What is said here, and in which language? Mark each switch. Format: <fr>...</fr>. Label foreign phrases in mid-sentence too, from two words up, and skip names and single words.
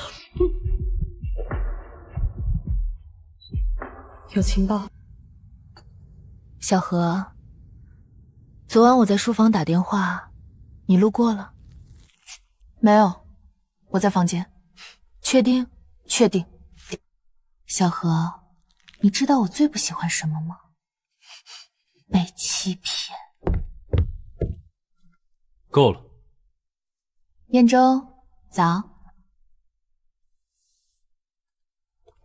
<zh>有情報。小何，昨晚我在書房打電話，你路過了？沒有，我在房間。確定？ 確定。小何，你知道我最不喜歡什麼嗎？被欺騙。夠了。彥洲，早。</zh>